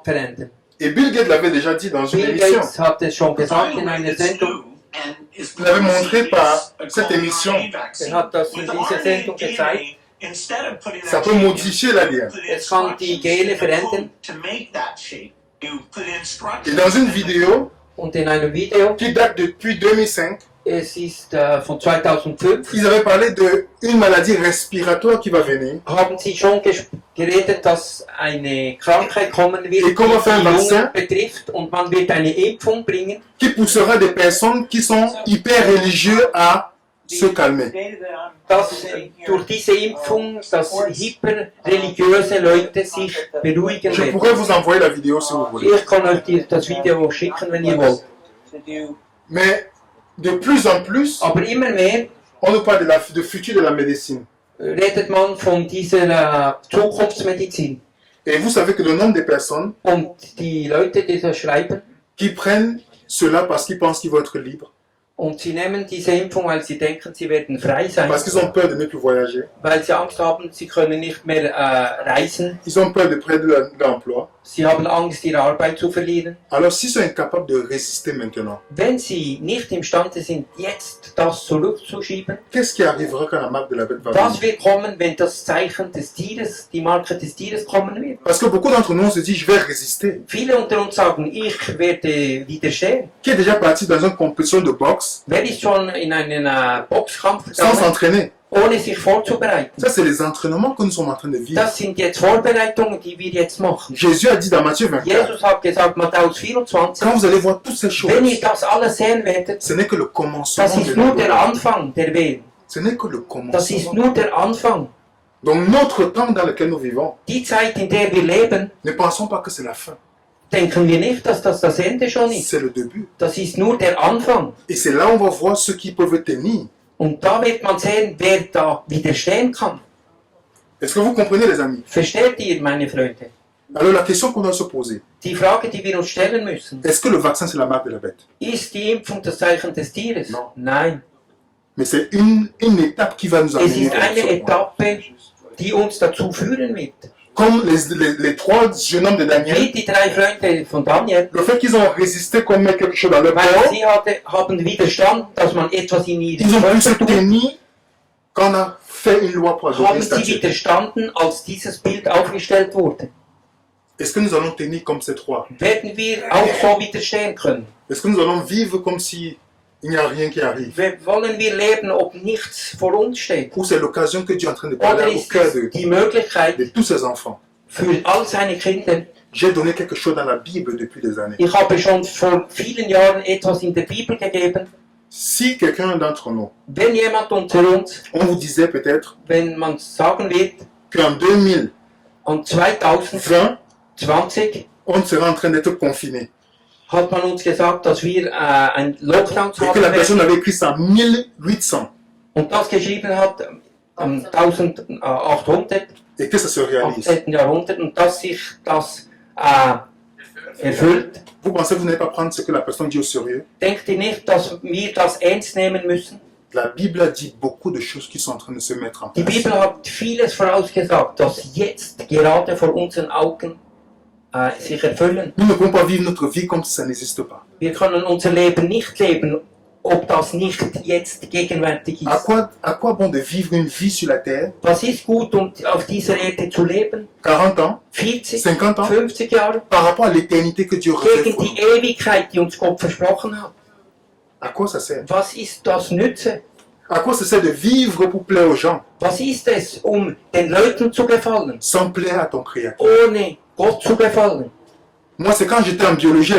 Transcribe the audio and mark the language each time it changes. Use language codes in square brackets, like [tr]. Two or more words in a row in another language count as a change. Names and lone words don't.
[fr] Et Bill Gates l'avait déjà dit dans une Bill émission. [de] Gates hat es schon gesagt in einer Sendung. [fr] Il avait montré par cette émission, [de] hat das in dieser Sendung gezeigt. [fr] ça peut modifier l'ADN. [de] Es kann die Gene verändern. [fr] Et dans une vidéo [de] Und in einem Video, [fr] qui date depuis 2005, [de] es ist von 2005, [fr] ils avaient parlé d'une maladie respiratoire qui va venir. [de] haben sie schon geredet, dass eine Krankheit kommen wird, die [fr] Et comment faire un [de] die [fr] vaccin? [de] Lungen betrifft, und man wird eine Impfung bringen, [fr] Qui poussera des personnes qui sont hyper religieux à se calmer. [de] dass durch diese Impfung, dass hyperreligiöse Leute sich beruhigen [fr] Je [de] werden. [fr] pourrais vous envoyer la vidéo si vous voulez. [de] Ich kann euch das Video schicken, wenn ihr wollt. [fr] Mais de plus en plus, [de] Aber immer mehr [fr] on nous parle de futur de la médecine. [de] redet man von dieser Zukunftsmedizin. [fr] Et vous savez que le nombre de personnes [de] Und die Leute, die das schreiben, [fr] qui prennent cela parce qu'ils pensent qu'ils vont être libres, [de] und sie nehmen diese Impfung, weil sie denken, sie werden frei sein, [fr] parce qu'ils ont peur de ne plus voyager, [de] weil sie Angst haben, sie können nicht mehr reisen, [fr] ils ont peur de perdre l'emploi. [de] sie haben Angst, ihre Arbeit zu verlieren. [fr] Alors s'ils sont incapables de résister maintenant, [de] Wenn sie nicht imstande sind, jetzt das zurückzuschieben, [fr] qu'est-ce qui arrivera quand la marque de la bête va [de] was [fr] venir? [de] wird kommen, wenn das Zeichen des Tieres, die Marke des Tieres kommen wird? [fr] Parce que beaucoup d'entre nous, on se dit, je vais résister. [de] Viele unter uns sagen, ich werde widerstehen. [fr] Qui est déjà parti dans une compétition de boxe [de] Wer ist schon in einen Boxkampf [fr] sans [de] gegangen, [fr] s'entraîner? [de] ohne sich vorzubereiten? [fr] Ça, c'est les entraînements que nous sommes en train de vivre. [de] Das sind jetzt Vorbereitungen, die wir jetzt machen. [fr] Jésus a dit dans Matthieu 24, [de] Jesus hat gesagt, Matthäus 24, [fr] quand vous allez voir toutes ces choses, [de] wenn ihr das alles sehen werdet, [fr] ce n'est que le commencement [de] das [fr] de [de] ist [fr] la [de] nur der [fr] gloire. [de] Anfang der Welt. [fr] Ce n'est que le [de] Das ist [fr] commencement. [de] nur der Anfang. [fr] Donc notre temps dans lequel nous vivons, [de] Die Zeit, in der wir leben, [fr] ne pensons pas que c'est la fin. [de] denken wir nicht, dass das Ende schon ist. [fr] C'est le début. [de] Das ist nur der Anfang. [fr] Et c'est là où on va voir ceux qui peuvent tenir. [de] Und da wird man sehen, wer da widerstehen kann. [fr] Est-ce que vous comprenez, les amis? [de] Versteht ihr, meine Freunde? [fr] Alors la question qu'on doit se poser, [de] Die Frage, die wir uns stellen müssen, [fr] est-ce que le vaccin c'est la marque de la bête? [de] ist die Impfung das Zeichen des Tieres? [fr] Non. [de] Nein. [fr] Mais c'est une étape qui va nous [de] Es [fr] amener [de] ist [fr] vers [de] eine [fr] ce point. [de] Etappe, die uns dazu führen wird. [fr] Comme les trois jeunes hommes de Daniel, [de] Wie die drei Freunde von Daniel, [fr] le fait qu'ils ont résisté comme mettre quelque chose dans leur [de] weil [fr] corps, [de] sie haben widerstanden, dass man etwas in ihren [fr] ils ont pu se [de] Körper tut, [fr] tenir quand on a fait une loi pour adorer [de] haben [fr] une [de] sie [fr] statue. [de] widerstanden, als dieses Bild aufgestellt wurde. [fr] Est-ce que nous allons tenir comme ces trois? [de] Werden wir auch so widerstehen können? [fr] Est-ce que nous allons vivre comme si il n'y a rien qui arrive? [de] Wollen wir leben, ob nichts vor uns steht? [fr] Ou c'est l'occasion que Dieu est en train de [de] Oder [fr] parler au [de] ist [fr] cœur [de] es [fr] de [de] die Möglichkeit [fr] tous ses enfants? [de] für all seine Kinder? [fr] J'ai donné quelque chose dans la Bible depuis des années. [de] Ich habe schon vor vielen Jahren etwas in der Bibel gegeben. [fr] Si quelqu'un d'entre nous, [de] Wenn jemand unter uns, [fr] on vous disait peut-être [de] wenn man sagen wird, [fr] qu'en 2020, [de] an 2020 [fr] on sera en train d'être confiné. [de] hat man uns gesagt, dass wir ein Lockdown [fr] Et que [de] haben [fr] la [de] werden. [fr] personne avait écrit ça en 1800 [de] Und das geschrieben hat am 1800, [fr] et que ça se réalise. [de] 18. Jahrhundert, und dass sich das erfüllt. [fr] Vous pensez que vous n'allez pas prendre ce que la personne dit au sérieux? [de] Denkt ihr nicht, dass wir das ernst nehmen müssen? [fr] La Bible dit beaucoup de choses qui sont en train de se mettre en [de] Die [fr] place. [de] Bibel hat vieles vorausgesagt, das jetzt gerade vor unseren Augen sich erfüllen. [fr] Nous ne pouvons pas vivre notre vie comme si ça n'existe pas. [de] Wir können unser Leben nicht leben, ob das nicht jetzt gegenwärtig [fr] À [de] ist. [fr] quoi bon de vivre une vie sur la terre, [de] Was ist gut, um auf dieser Erde zu leben? [fr] 40 ans, [de] 40, [fr] 50 ans, [de] 50 Jahre? [fr] par rapport à l'éternité que Dieu réserve [de] Gegen [fr] pour [de] die [fr] nous? [de] Ewigkeit, die uns Gott versprochen hat. [fr] À quoi ça sert? [de] Was ist das Nütze? [fr] À quoi ça sert de vivre pour plaire aux gens [de] Was ist es, um den Leuten zu gefallen, [fr] sans plaire à ton Créateur? [de] ohne Gott zu gefallen? [fr] Moi, c'est quand j'étais en biologie à